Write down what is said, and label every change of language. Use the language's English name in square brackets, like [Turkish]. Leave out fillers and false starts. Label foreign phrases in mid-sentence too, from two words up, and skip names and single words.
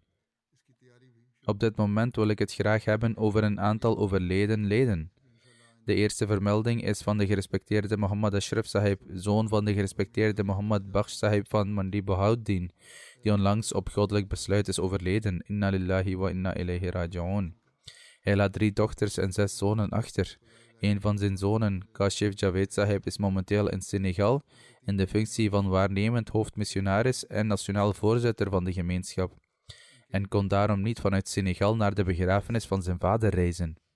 [Dutch] Op dit moment wil ik het graag hebben over een aantal overleden leden. De eerste vermelding is van de gerespecteerde Muhammad Ashraf Sahib, zoon van de gerespecteerde Muhammad Bakhsh Sahib van Mandi Bahauddin, die onlangs op goddelijk besluit is overleden. [Arabic] إنا لله وإنا إليه راجعون. [Dutch] Hij laat 3 dochters en 6 zonen achter. Een van zijn zonen, Kashif Javed Sahib, is momenteel in Senegal in de functie van waarnemend hoofdmissionaris en nationaal voorzitter van de gemeenschap, en kon daarom niet vanuit Senegal naar de begrafenis van zijn vader reizen.